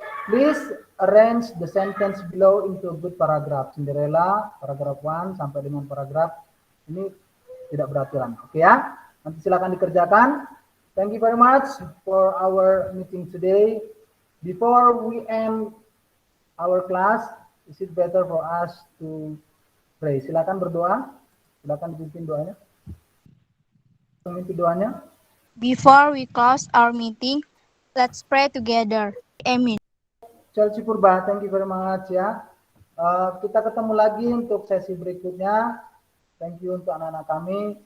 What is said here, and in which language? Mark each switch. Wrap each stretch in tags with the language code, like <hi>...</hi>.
<en>Please arrange the sentence below into a good paragraph.</en> <id>Cinderella, paragraph 1 sampai dengan paragraph ini tidak beraturan. Oke ya? Nanti silakan dikerjakan.</id> <en>Thank you very much for our meeting today. Before we end our class, is it better for us to pray?</en> <id>Silakan berdoa. Silakan dipimpin doanya. Pemimpin doanya.</id> <en>Before we close our meeting, let's pray together. Amen. Chelsea Purba, thank you very much ya.</en> <id>Kita ketemu lagi untuk sesi berikutnya.</id> <en>Thank you</en> <id>untuk anak-anak kami.</id>